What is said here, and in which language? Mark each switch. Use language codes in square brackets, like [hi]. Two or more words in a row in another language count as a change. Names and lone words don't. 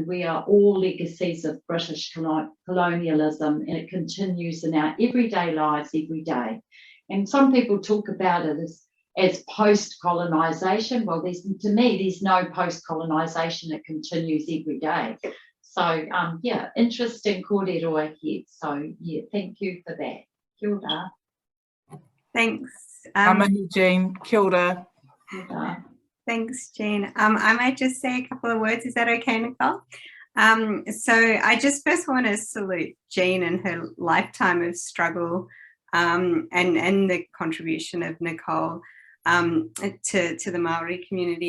[en] We are all legacies of British colonialism, and it continues in our everyday lives every day. And some people talk about it as post-colonisation. Well, to me, there's no post-colonisation. It continues every day. So, yeah, interesting kōrero ahead. So, yeah, thank you for that. [mi] Kia ora. [en] Thanks. [mi] Jean. Kia ora. Kia ora. [en] Thanks, Jean. I might just say a couple of words. Is that okay, Nicole? So I just first want to salute Jean and her lifetime of struggle and the contribution of Nicole to the Māori community.